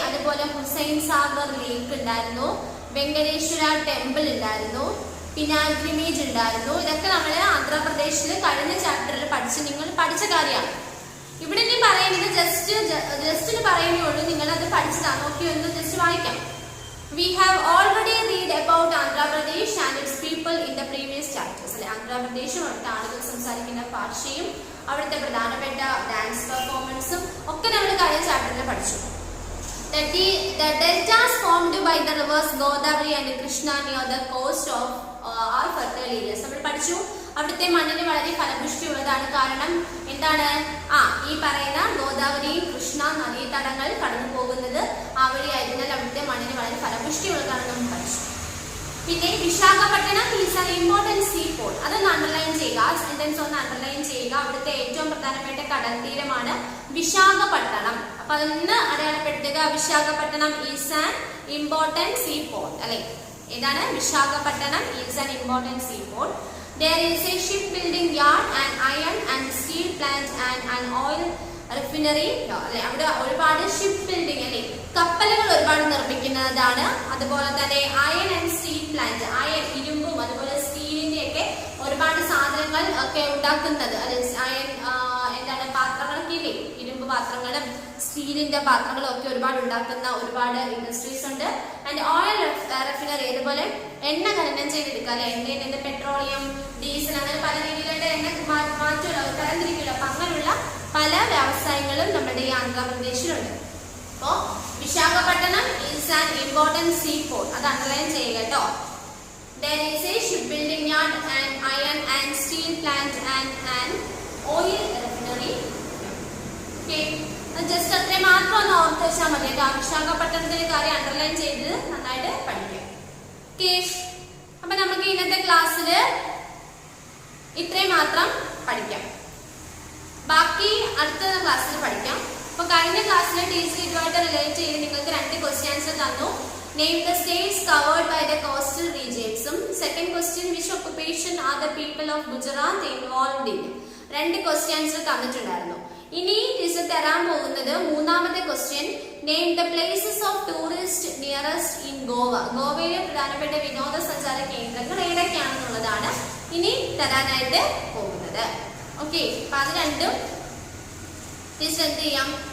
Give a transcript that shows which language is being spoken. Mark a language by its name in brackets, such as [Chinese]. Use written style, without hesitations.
[Malayalam] അതുപോലെ ഹുസൈൻ സാഗർ ലേക്ക് ഉണ്ടായിരുന്നു, വെങ്കടേശ്വര ടെമ്പിൾ ഉണ്ടായിരുന്നു, പിനാഗ്രിമേജ് ഉണ്ടായിരുന്നു. ഇതൊക്കെ നമ്മൾ ആന്ധ്രാപ്രദേശിൽ കഴിഞ്ഞ ചാപ്റ്ററിൽ നിങ്ങൾ പഠിച്ച കാര്യമാണ്. ഇവിടെ ഇനി പറയുന്നത് ജസ്റ്റ് പറയുന്നേ ഉള്ളൂ. നിങ്ങൾ അത് പഠിച്ചതാണ്. നോക്കി ഒന്ന് ജസ്റ്റ് വായിക്കാം. [English] We have already read about Andhra Pradesh and its people in the previous chapters. [Malayalam] അല്ലെ, ആന്ധ്രാപ്രദേശും അവിടുത്തെ ആളുകൾ സംസാരിക്കുന്ന ഭാഷയും അവിടുത്തെ പ്രധാനപ്പെട്ട ഡാൻസ് പെർഫോമൻസും ഒക്കെ നമ്മൾ കഴിഞ്ഞ ചാപ്റ്ററിൽ പഠിച്ചു. [English] The deltas formed by the rivers Godavari and Krishna near the coast of are fertile areas. [Malayalam] നമ്മൾ പഠിച്ചു അവിടുത്തെ മണ്ണിന് വളരെ ഫലപുഷ്ടിയുള്ളതാണ്. കാരണം എന്താണ്? ഈ പറയുന്ന ഗോദാവരി കൃഷ്ണ നദീതടങ്ങൾ കടന്നു പോകുന്നത് ആ വഴിയായതിനാൽ അവിടുത്തെ മണ്ണിന് വളരെ ഫലപുഷ്ടിയുള്ളതാണെന്ന് നമ്മൾ പഠിച്ചു. [English] പിന്നെ Visakhapatnam is an important sea port. [Malayalam] അതൊന്ന് അണ്ടർലൈൻ ചെയ്യുക. ആ സെന്റൻസ് ഒന്ന് അണ്ടർലൈൻ ചെയ്യുക. അവിടുത്തെ ഏറ്റവും പ്രധാനപ്പെട്ട കടൽ തീരമാണ് വിശാഖപട്ടണം. അപ്പൊ അതൊന്ന് അടയാളപ്പെടുത്തുക. [English] Visakhapatnam is an important sea port [Malayalam] അല്ലെ. ഏതാണ്? [English] Visakhapatnam is an important sea port. There is a shipbuilding yard, an iron and steel plant and an oil refinery. [Malayalam] അല്ലെ, അവിടെ ഒരുപാട് ഷിപ്പ് ബിൽഡിംഗ് അല്ലെ, കപ്പലുകൾ ഒരുപാട് നിർമ്മിക്കുന്നതാണ്. അതുപോലെ തന്നെ iron and steel plant, iron ഇരുമ്പും അതുപോലെ സ്റ്റീലിന്റെ ഒക്കെ ഒരുപാട് സാധനങ്ങൾ ഒക്കെ ഉണ്ടാക്കുന്നത് അല്ലെ. അയൺ എന്താണ് പാത്രങ്ങളൊക്കെ ഇല്ലേ, ഇരുമ്പ് പാത്രങ്ങളും സ്റ്റീലിന്റെ പാത്രങ്ങളും ഒക്കെ ഒരുപാട് ഉണ്ടാക്കുന്ന ഒരുപാട് ഇൻഡസ്ട്രീസ് ഉണ്ട്. ആൻഡ് ഓയിൽ റെഫിനറി, അതുപോലെ എണ്ണ ഖനനം ചെയ്തെടുക്കുക അല്ലെ. എണ്ണയിൽ നിന്ന് പെട്രോളിയം, ഡീസൽ അങ്ങനെ പല രീതിയിലുള്ള എണ്ണ മാറ്റുമല്ലോ, തരംതിരിക്കില്ല. അപ്പൊ അങ്ങനെയുള്ള പല വ്യവസായങ്ങളും നമ്മുടെ ഈ ആന്ധ്രാപ്രദേശിലുണ്ട്. [English] അപ്പോ Visakhapatnam is an important sea port. [Malayalam] അത് അണ്ടർലൈൻ ചെയ്യുക കേട്ടോ. [English] There is a shipbuilding yard, an iron and steel plant and an oil refinery. [Malayalam] Okay, just അത്രേ മാത്രം ഒന്ന് ഓർത്ത് വെച്ചാൽ മതി കേട്ടോ. വിശാഖപട്ടണത്തിന്റെ കാര്യം അണ്ടർലൈൻ ചെയ്ത് നന്നായിട്ട് പഠിക്കാം. ഓക്കെ, അപ്പൊ നമുക്ക് ഇന്നത്തെ ക്ലാസ്സിൽ ഇത്രയും മാത്രം പഠിക്കാം. ബാക്കി അടുത്ത ക്ലാസ്സിൽ പഠിക്കാം. അപ്പൊ കഴിഞ്ഞ ക്ലാസ്സിൽ ടീച്ചർ ഇതുമായിട്ട് റിലേറ്റ് ചെയ്ത് നിങ്ങൾക്ക് 2 ക്വസ്റ്റ്യൻസ് തന്നു. [English] Name the states covered by the coastal regions. Second question, which occupation are the people of Gujarat involved in? [Malayalam] 2 questions തന്നിട്ടുണ്ടായിരുന്നു. ഇനി ടീച്ചർ തരാൻ പോകുന്നത് മൂന്നാമത്തെ question, [English] Name the places of tourist nearest in Goa. [Malayalam] ഗോവയിലെ പ്രധാനപ്പെട്ട വിനോദസഞ്ചാര കേന്ദ്രങ്ങൾ ഏതൊക്കെയാണെന്നുള്ളതാണ് ഇനി തരാനായിട്ട് പോകുന്നത്. ഓക്കെ, അപ്പൊ അത് രണ്ടും ടീച്ചർ എന്ത് ചെയ്യാം.